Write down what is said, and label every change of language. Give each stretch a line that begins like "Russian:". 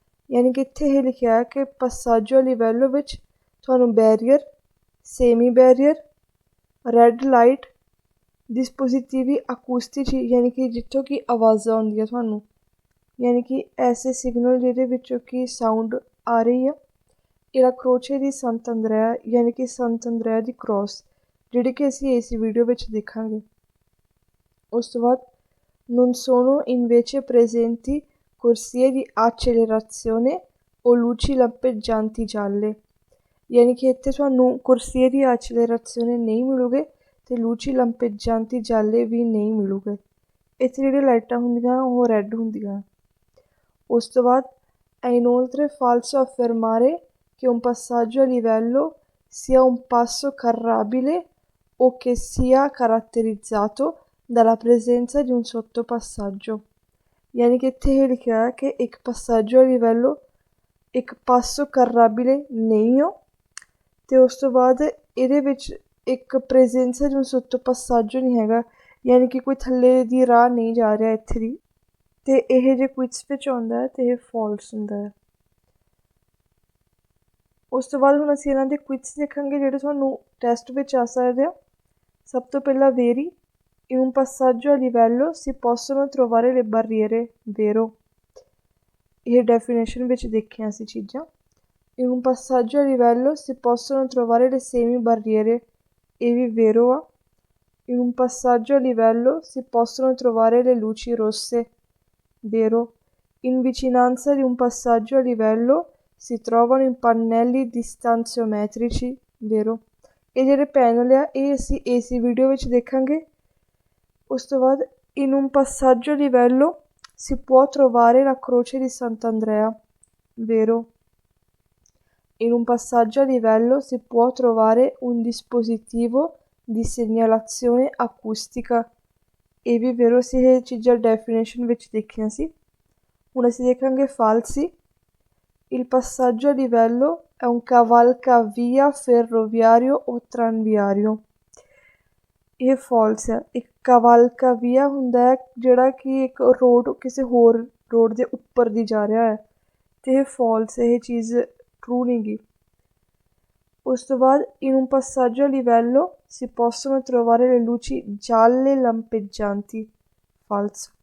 Punjabi: ਯਾਨੀ ਕਿ ਇੱਥੇ ਇਹ ਲਿਖਿਆ ਹੈ ਕਿ passaggio a livello ਵਿੱਚ ਤੁਹਾਨੂੰ barrier, semi barrier, red light,
Italian: dispositivi acustici
Punjabi: ਯਾਨੀ ਕਿ ਜਿੱਥੋਂ ਕਿ ਆਵਾਜ਼ਾਂ ਆਉਂਦੀਆਂ ਤੁਹਾਨੂੰ, ਯਾਨੀ ਕਿ ਐਸੇ ਸਿਗਨਲ ਜਿਹਦੇ ਵਿੱਚੋਂ ਕਿ ਸਾਊਂਡ ਆ ਰਹੀ ਆ। ਇਹਦਾ ਕਰੋਚੇ ਦੀ ਸੰਤ ਅੰਦਰਿਆ ਯਾਨੀ ਕਿ ਸੰਤ ਅੰਦਰਿਆ ਦੀ ਕ੍ਰੋਸ ਜਿਹੜੀ ਕਿ ਅਸੀਂ ਇਸ ਵੀਡੀਓ ਵਿੱਚ ਦੇਖਾਂਗੇ। ਉਸ ਤੋਂ ਬਾਅਦ
Italian: non sono invece presenti corsie di accelerazione o luci lampeggianti gialle।
Punjabi: ਯਾਨੀ ਕਿ ਇੱਥੇ ਤੁਹਾਨੂੰ
Italian: corsie di accelerazione
Punjabi: ਨਹੀਂ ਮਿਲੂਗੇ ਤੇ
Italian: luci lampeggianti gialle
Punjabi: ਵੀ ਨਹੀਂ ਮਿਲੂਗੇ। ਇੱਥੇ ਜਿਹੜੀਆਂ ਲਾਈਟਾਂ ਹੁੰਦੀਆਂ ਉਹ ਰੈੱਡ ਹੁੰਦੀਆਂ। ਉਸ ਤੋਂ ਬਾਅਦ
Italian: è inoltre falso affermare che un passaggio a livello sia un passo carrabile o che sia caratterizzato dalla presenza di un sottopassaggio।
Punjabi: ਯਾਨੀ ਕਿ ਇੱਥੇ ਇਹ ਲਿਖਿਆ ਹੈ ਕਿ ਇੱਕ passaggio a livello ਇੱਕ passo carrabile ਨਹੀਂ ਹੋ ਤੇ ਉਸ ਤੋਂ ਬਾਅਦ ਇਹਦੇ ਵਿੱਚ ਇੱਕ
Italian: presenza di un sottopassaggio
Punjabi: ਨਹੀਂ ਹੈਗਾ, ਯਾਨੀ ਕਿ ਕੋਈ ਥੱਲੇ ਦੀ ਰਾਹ ਨਹੀਂ ਜਾ ਰਿਹਾ ਇੱਥੇ ਦੀ। ਤੇ ਇਹ ਜੇ ਕੁਇਟਸ ਵਿੱਚ ਆਉਂਦਾ ਹੈ ਤੇ ਇਹ ਫਾਲਸ ਹੁੰਦਾ ਹੈ। ਉਸ ਤੋਂ ਬਾਅਦ ਹੁਣ ਅਸੀਂ ਇਹਨਾਂ ਦੇ ਕੁਇਟਸ ਦੇਖਾਂਗੇ ਜਿਹੜੇ ਤੁਹਾਨੂੰ ਟੈਸਟ ਵਿੱਚ ਆ ਸਕਦੇ ਆ। ਸਭ ਤੋਂ ਪਹਿਲਾਂ very
Italian: in un passaggio a livello si possono trovare le barriere, vero।
Punjabi: ਇਹ ਡੈਫੀਨੇਸ਼ਨ ਵਿੱਚ ਦੇਖੀਆਂ ਅਸੀਂ ਚੀਜ਼ਾਂ।
Italian: in un passaggio a livello si possono trovare le semi barriere,
Punjabi: ਇਹ ਵੀ
Italian: vero ਆ। in un passaggio a livello si possono trovare le luci rosse, vero। in vicinanza di un passaggio a livello si trovano i pannelli distanziometrici, vero।
Punjabi: ਇਹ ਜਿਹੜੇ panel ਆ ਇਹ ਅਸੀਂ AC video ਵਿੱਚ ਦੇਖਾਂਗੇ। ਉਸ ਤੋਂ ਬਾਅਦ
Italian: in un passaggio a livello si può trovare la croce di Sant'Andrea, vero। in un passaggio a livello si può trovare un dispositivo di segnalazione acustica,
Punjabi: ਇਹ ਵੀ
Italian: vero ਸੀ।
Punjabi: ਇਹ ਚੀਜ਼ਾਂ ਡੈਫੀਨੇਸ਼ਨ ਵਿੱਚ ਦੇਖੀਆਂ ਸੀ। ਹੁਣ ਅਸੀਂ ਦੇਖਾਂਗੇ ਫਾਲਸੀ
Italian: il passaggio a livello è un cavalcavia ferroviario o tranviario।
Punjabi: ਇਹ false ਹੈ। ਇੱਕ cavalcavia ਹੁੰਦਾ ਹੈ ਜਿਹੜਾ ਕਿ ਇੱਕ ਰੋਡ ਕਿਸੇ ਹੋਰ ਰੋਡ ਦੇ ਉੱਪਰ ਦੀ ਜਾ ਰਿਹਾ ਹੈ ਤੇ ਇਹ ਫਾਲਸ, ਇਹ ਚੀਜ਼ ਟਰੂ ਨਹੀਂ ਗੀ। ਉਸ ਤੋਂ ਬਾਅਦ
Italian: in un passaggio a livello si possono trovare le luci gialle lampeggianti, falso।